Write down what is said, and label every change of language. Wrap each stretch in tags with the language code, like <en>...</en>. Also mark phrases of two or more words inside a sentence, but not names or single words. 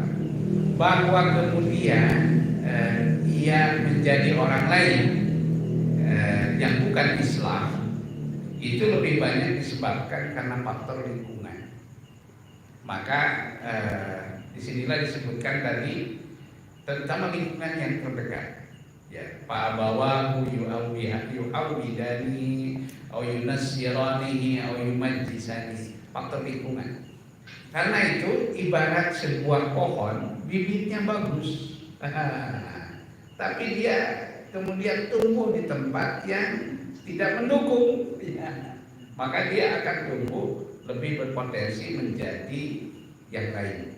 <id>Bahwa kemudian ia menjadi orang lain yang bukan Islam itu lebih banyak disebabkan karena faktor lingkungan. Maka disinilah disebutkan tadi terutama lingkungan yang terdekat. Ya,</id> <ar>فأبواه يعودان أو ينصرانه أو يمجسان.</ar> <id>Faktor lingkungan. Karena itu ibarat sebuah pohon, bibitnya bagus. Tapi dia kemudian tumbuh di tempat yang tidak mendukung. Ya. Maka dia akan tumbuh lebih berpotensi menjadi yang lain.</id>